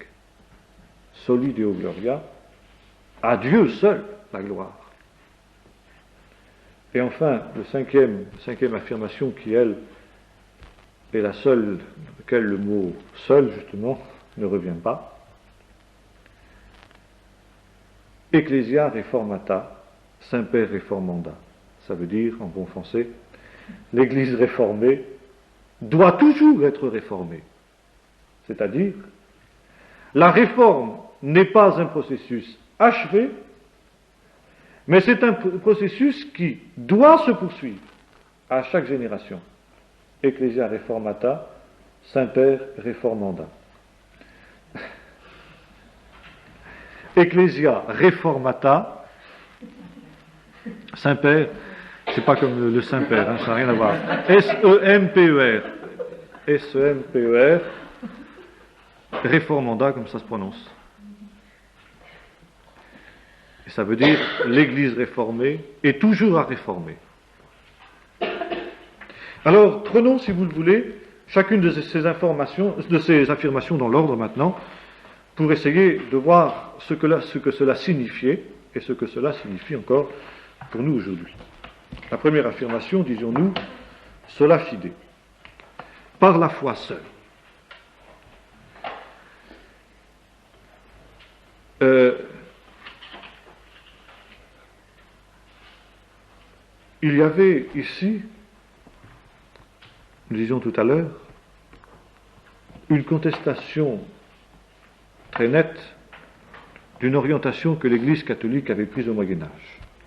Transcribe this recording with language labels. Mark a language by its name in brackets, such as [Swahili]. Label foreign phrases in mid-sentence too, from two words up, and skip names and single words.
[Latin] Soli Deo Gloria, [French] à Dieu seul la gloire. Et enfin, la cinquième affirmation qui, elle, est la seule dans laquelle le mot seul, justement, ne revient pas. [Latin] Ecclesia reformata, Saint-Père reformanda. [French] Ça veut dire, en bon français, l'Église réformée doit toujours être réformée. C'est-à-dire, la réforme n'est pas un processus achevé, mais c'est un processus qui doit se poursuivre à chaque génération. [Latin] Ecclesia reformata, Saint-Père reformanda. Ecclesia reformata, [French] Saint-Père, c'est pas comme le Saint-Père, ça n'a rien à voir. S-E-M-P-E-R. S-E-M-P-E-R. Reformanda, comme ça se prononce. Et ça veut dire l'Église réformée est toujours à réformer. Alors, prenons, si vous le voulez, chacune de ces affirmations dans l'ordre maintenant, pour essayer de voir ce que cela signifiait, et ce que cela signifie encore pour nous aujourd'hui. La première affirmation, disions-nous, [Latin] sola fide, [French] par la foi seule. Il y avait ici, nous disions tout à l'heure, une contestation très nette d'une orientation que l'Église catholique avait prise au Moyen Âge.